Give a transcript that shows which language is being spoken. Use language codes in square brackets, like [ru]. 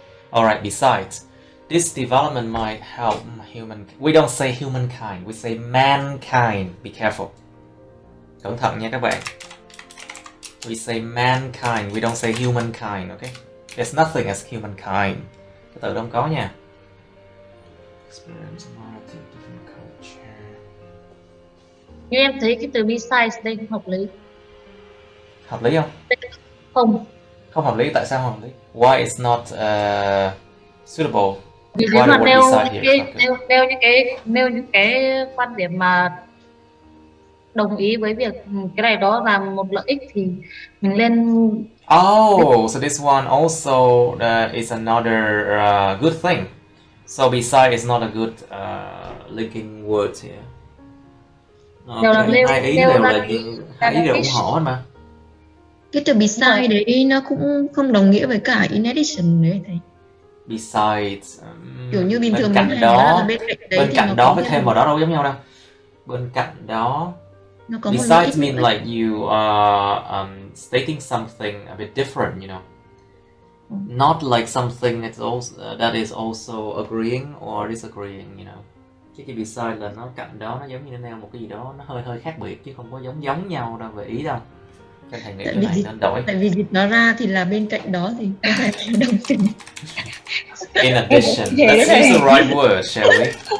[en] Alright, besides, this development might help we don't say humankind, we say mankind. Be careful. [vi] Cẩn thận nha các bạn. [en] We say mankind, we don't say humankind, okay? There's nothing as humankind. [vi] Cái từ đó không có nha. [en] Experience variety of different culture. [vi] Nhưng em thấy cái từ besides đây hợp lý. Hợp lý không? Không. Không hợp lý, tại sao không hợp lý? [en] Why it's not suitable? [vi] Vì nếu mà nêu những cái quan điểm mà đồng ý với việc cái này đó là một lợi ích thì mình lên. [en] Oh, so this one also is another good thing. So beside is not a good linking word here. [vi] Hai ý đều ủng hộ hết mà. Cái từ beside đấy nó cũng không đồng nghĩa với cả in addition đấy thầy. [en] Besides, [vi] kiểu như bình thường bên cạnh đó với thêm vào đó đâu giống nhau đâu. Bên cạnh đó, [en] besides mean like you are stating something a bit different, you know. Not like something that's also that is also agreeing or disagreeing, you know. [vi] Chứ cái beside là nó cạnh đó, nó giống như nó nêu một cái gì đó nó hơi khác biệt chứ không có giống nhau đâu về ý đâu. Cái thầy nghĩ cái này nên đổi. Tại vì dịch nó ra thì là bên cạnh đó thì có phải đồng tình. [en] In addition, let's use the right word, shall we?